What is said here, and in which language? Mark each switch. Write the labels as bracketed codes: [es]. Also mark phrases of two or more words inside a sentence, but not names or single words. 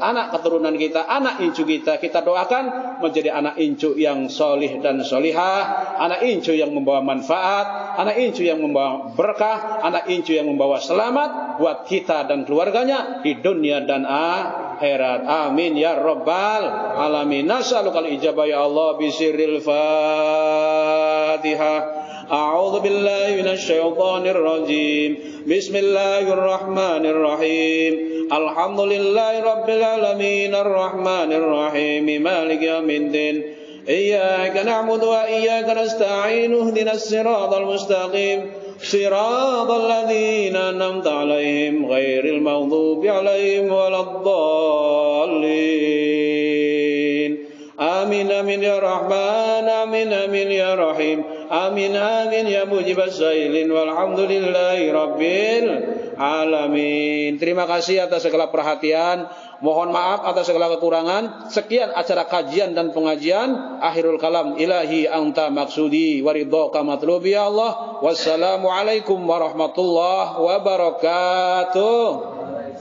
[id] Anak keturunan kita, anak incu kita doakan menjadi anak incu yang solih dan solihah, anak incu yang membawa manfaat, anak incu yang membawa berkah, anak incu yang membawa selamat buat kita dan keluarganya di dunia dan akhirat. [ar] آمين يا رب العالمين. نسألك الإجابة يا الله بسر الفاتحة. أعوذ بالله من الشيطان الرجيم. بسم الله الرحمن الرحيم. الحمد لله رب العالمين الرحمن الرحيم مالك يوم الدين. إياك نعبد وإياك نستعين. اهدنا الصراط المستقيم. صراط الذين أنعمت عليهم غير المغضوب عليهم ولا الضالين. آمين آمين يا رحمن، آمين آمين يا رحيم، آمين آمين يا مجيب السائلين, والحمد لله رب العالمين. [id] Terima kasih atas segala perhatian. Mohon maaf atas segala kekurangan. Sekian acara kajian dan pengajian. [ar] آخر الكلام، إلهي أنت مقصودي ورضاك مطلوبي يا الله. والسلام عليكم ورحمة الله وبركاته.